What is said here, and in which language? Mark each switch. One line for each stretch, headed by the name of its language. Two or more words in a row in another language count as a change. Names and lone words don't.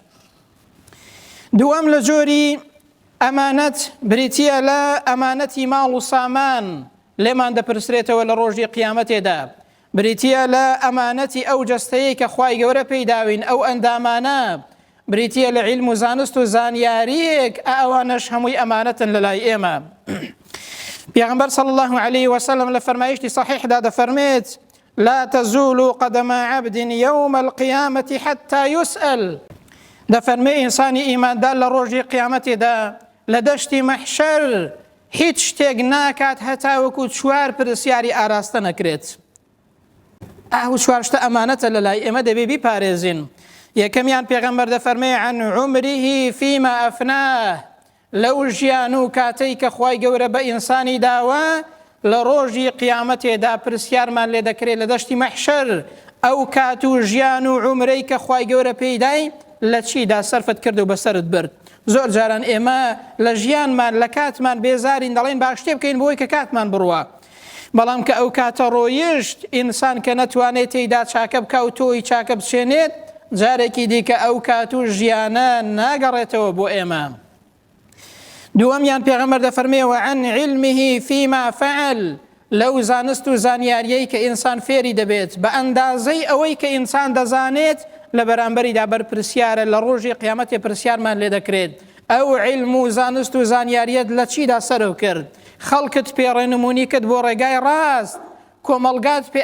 Central Kurdish: دووەم لە جۆری ئەمانەت بریتیە لە ئەمانەتی ماڵ و سامان لێمان دەپرسرێتەوە لە ڕۆژی قیامەتێدا، بریتیە لە ئەمانەتی ئەو جەستەیە کە خوای گەورە پێیداوین، ئەو ئەندامانە بریتیە لە عیلم و زانست و زانیاریەک، ئەوانەش هەمووی ئەمانەتن لە لای ئێمە. پێغەمبەر صلی الله عليه وسلم لە فەرمایشتی صحیحدا دەفەرمێت
Arabic: لا تزول قدم عبد يوم القيامة حتى يسأل.
Central Kurdish: دەفەرمێ ئینسانی ئیماندار لە ڕۆژی قیامەتێدا لە دەشتی مەحشەر هیچ شتێک ناکات هەتا وەکو چوار پرسیاری ئاراستە نەکرێت. ئەو چوار شتە ئەمانەتە لە لای ئێمە دەبێ بیپارێزین. یەکەمیان پێغەمبەر دەفەرمێ
Arabic: عن عمره فيما أفناه،
Central Kurdish: لەو ژیان و کاتەی کە خوای گەورە بە ئینسانی داوە لە ڕۆژی قیامەتێدا پرسیارمان لێ دەکرێت لە دەشتی مەحشەر ئەو کات و ژیان و عمرەی کە خوای گەورە پێیدای لە چیدا سەرفت کرد و بەسەرت برد. زۆر جاران ئێمە لە ژیانمان لە کاتمان بێزارین، دەڵێن باش شتێ بکەین بۆی کە کاتمان بڕوە، بەڵام کە ئەو کاتە ڕۆیشت ئینسان کە نەتوانێت تێیدا چاکە بکە و تۆی چاکە بچێنێت جارێکی دیکە ئەو کات و ژیانە ناگەڕێتەوە بۆ ئێمە. دووەمیان پێغەمبەر دەفەرمێ
Arabic: وعن علمه فيما فعل
Central Kurdish: لەو زانست و زانیاریەی کە ئینسان فێری دەبێت بە ئەندازەی ئەوەی کە ئینسان دەزانێت لە بەرامبەریدا بەرپرسیارە لە ڕۆژی قیامەتێ پرسیارمان لێ دەکرێت ئەو علم و زانست و زانیاریەت لە چیدا سەرو کرد خەڵکت پێڕێنمونی کرد بۆ ڕێگای ڕاست کۆمەڵگات پێ